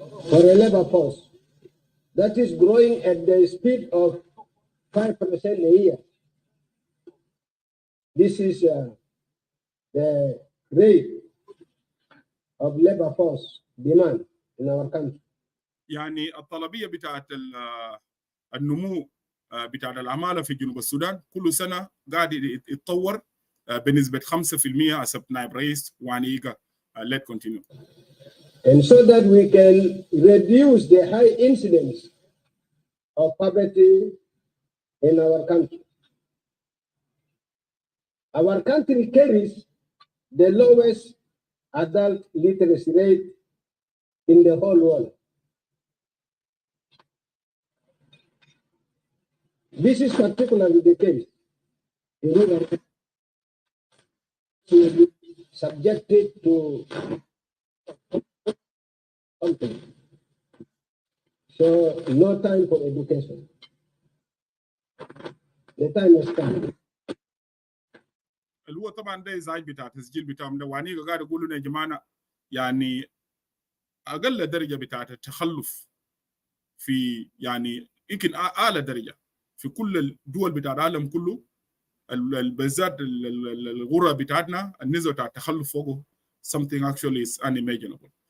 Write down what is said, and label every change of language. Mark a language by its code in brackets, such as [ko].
[en] For a labor force that is growing at the speed of 5% a year. This is the rate of labor force demand in our country. [ar] يعني الطلبية بتاعت النمو بتاع العمالة في جنوب السودان كل سنة قاعد يتطور بنسبة 5% حسب نائب رئيس وانيقا. [en] Let's continue. And so that we can reduce the high incidence of poverty in our country. Our country carries the lowest adult literacy rate in the whole world. This is particularly the case in rural areas subjected to conflict. So no time for education. The time has come. [ar] اللي هو طبعا ده ازعاج بتاع تسجيل بتاعهم ده وانيقا قاعد يقولوا لنا يا جماعه يعني اقل درجه بتاعت التخلف في يعني يمكن اعلى درجه في كل الدول بتاع العالم كله بالذات الغرة بتاعتنا النسبة بتاع التخلف فوقه [en] something actually is unimaginable.